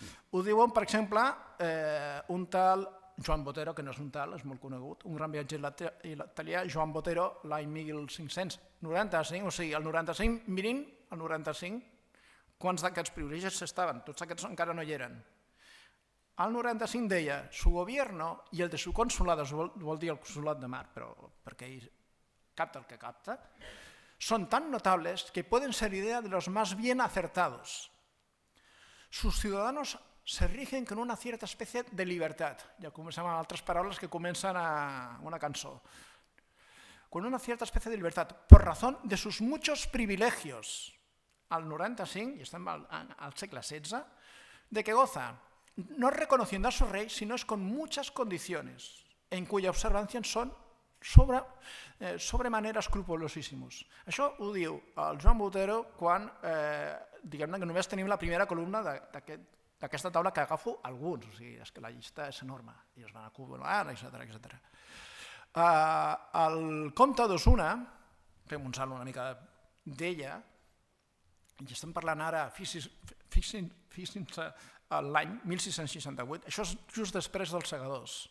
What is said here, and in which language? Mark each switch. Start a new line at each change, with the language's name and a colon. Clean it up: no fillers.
Catalan: Ho diuen, per exemple, un tal Joan Botero, que no és un tal, és molt conegut, un gran viatger italià, Joan Botero, l'any 1595, o sigui, el 95, mirin, el 95, quants d'aquests privilegis estaven, tots aquests encara no hi eren. Al 95 deia,
Spanish: su gobierno y el de su consulado,
Catalan: vol dir el consulat de mar, però perquè ell capta el que capta,
Spanish: son tan notables que pueden ser idea de los más bien acertados. Sus ciudadanos se rigen con una cierta especie de libertad.
Catalan: Ja comencem amb altres paraules que comencen a una cançó.
Spanish: Con una cierta especie de libertad, por razón de sus muchos privilegios.
Catalan: Al 95, i estem al segle XVI,
Spanish: de que goza, no reconociendo a su rey, sino es con muchas condiciones, en cuya observancia son sobremanera escrupulosíssimos.
Catalan: Això ho diu el Joan Botero quan, diguem-ne que només tenim la primera columna d'aquesta taula, que agafo alguns, o sigui, és que la llista és enorme, i es van acumular, etc. El comte d'Osuna, fem un salt una mica d'ella, i estem parlant ara, fixin-se, l'any 1668, això és just després dels segadors.